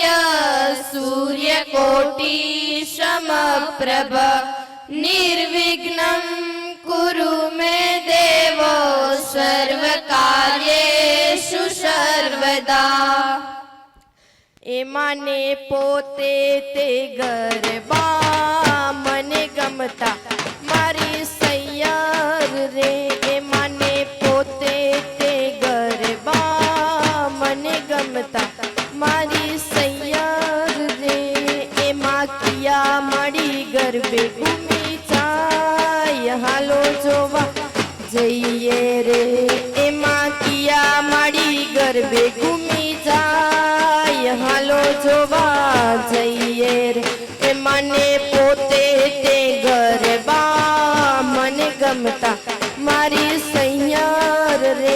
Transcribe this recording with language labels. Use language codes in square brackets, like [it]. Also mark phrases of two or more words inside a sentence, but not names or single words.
[sa] सूर्यकोटि समप्रभ निर्विघ्नं कुरु मे देव सर्वकार्येषु सर्वदा. [gu] એમાને પોતે તે ગરબા મને ગમતા મારી સૈયાર રે. એમાને પોતે તે ગરબા મને ગમતા મારી સૈયાર રે. એમા કિયા મડી ગરબે ઘૂમી જાય હાલો જોવા જઈએ રે. એમાં કિયા માડી ગરબે ઘૂમી જાય હાલો જોવા જઈએ રે. એ મને પોતે તે ગરબા મને ગમતા મારી સૈયાર રે.